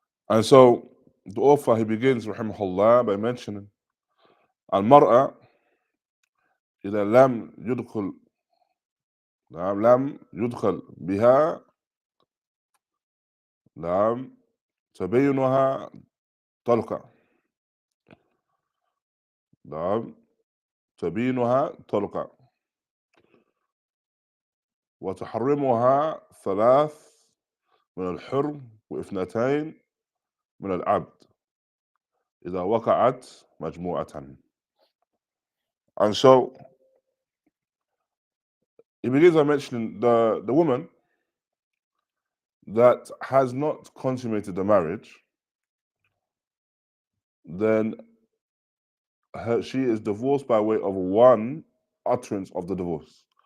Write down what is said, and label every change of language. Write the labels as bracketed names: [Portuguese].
[English] And so the author, he begins raḥimahullāh by mentioning [Arabic] المرأة إذا لم يدخل بها تبينها طلقة. تبينها طلقة وتحرمها ثلاث من الحر واثنتين من العبد إذا وقعت مجموعة. [English] And so he begins by mentioning the woman that has not consummated the marriage, then she is divorced by way of one utterance of the divorce.